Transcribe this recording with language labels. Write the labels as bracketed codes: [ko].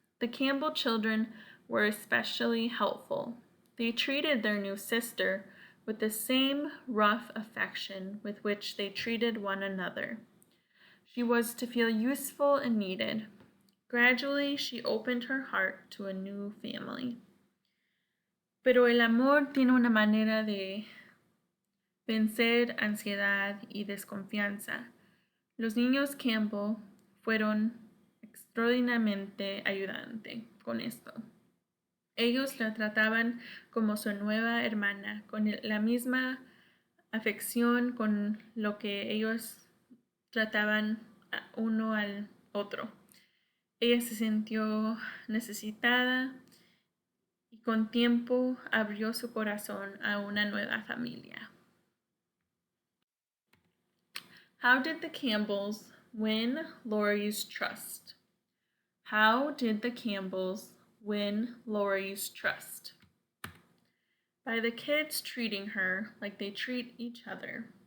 [en] The Campbell children were especially helpful. They treated their new sister with the same rough affection with which they treated one another. She was to feel useful and needed. Gradually, she opened her heart to a new family. [es] Pero el amor tiene una manera de vencer ansiedad y desconfianza. Los niños Campbell fueron extraordinariamente ayudantes con esto. Ellos la trataban como su nueva hermana, con la misma afección con lo que ellos trataban uno al otro. Ella se sintió necesitada y con tiempo abrió su corazón a una nueva familia. [en] How did the Campbells win Lori's trust? How did the Campbells win Lori's trust? By the kids treating her like they treat each other.